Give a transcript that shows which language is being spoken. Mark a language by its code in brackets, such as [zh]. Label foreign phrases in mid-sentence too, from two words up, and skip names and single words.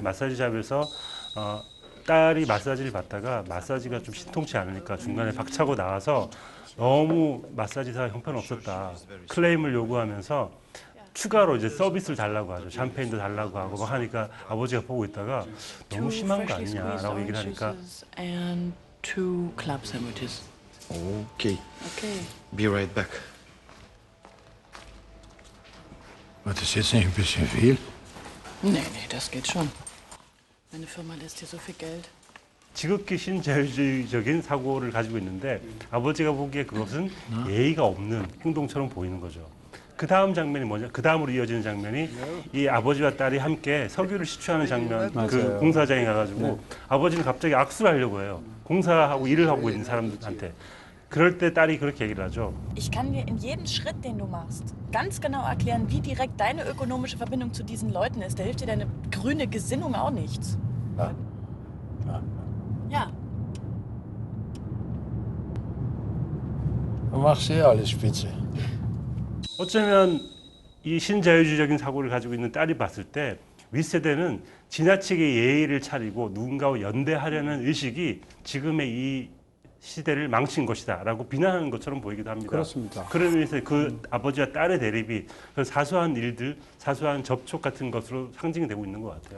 [ko] 마사지샵에서 딸이 마사지를 받다가 마사지가 좀 신통치 않으니까 중간에 박차고 나와서 너무 마사지사가 형편없었다. 클레임을 요구하면서 추가로 이제 서비스를 달라고 하죠. 샴페인도 달라고 하고 막 하니까 아버지가 보고 있다가 너무 심한 거 아니냐라고 얘기를 하니까 [en] And 2 club sandwiches. Okay. Okay. Be right back. [de] Was ist jetzt nicht ein bisschen viel? Nee, das geht schon. Meine Firma lässt hier so viel Geld. [ko] 지극히 신자유주의적인 사고를 가지고 있는데 아버지가 보기에 그것은 예의가 없는 행동처럼 보이는 거죠. 그 다음 장면이 뭐냐? 그 다음으로 이어지는 장면이 이 아버지와 딸이 함께 석유를 시추하는 장면. 그 공사장에 가가지고 아버지는 갑자기 악수를 하려고 해요. 공사하고 일을 하고 있는 사람들한테. 그럴 때 딸이 그렇게 얘기를 하죠. [de] Ich kann dir in jedem Schritt, den du machst, ganz genau erklären, wie direkt deine ökonomische Verbindung zu diesen Leuten ist. Da hilft dir deine grüne Gesinnung auch nichts. Ja. Du machst ja alles spitze. [ko] 어쩌면 이 신자유주의적인 사고를 가지고 있는 딸이 봤을 때 윗세대는 지나치게 예의를 차리고 누군가와 연대하려는 의식이 지금의 이 시대를 망친 것이다라고 비난하는 것처럼 보이기도 합니다. 그렇습니다. 그런 의미에서 그 아버지와 딸의 대립이 그 사소한 일들, 사소한 접촉 같은 것으로 상징이 되고 있는 것 같아요.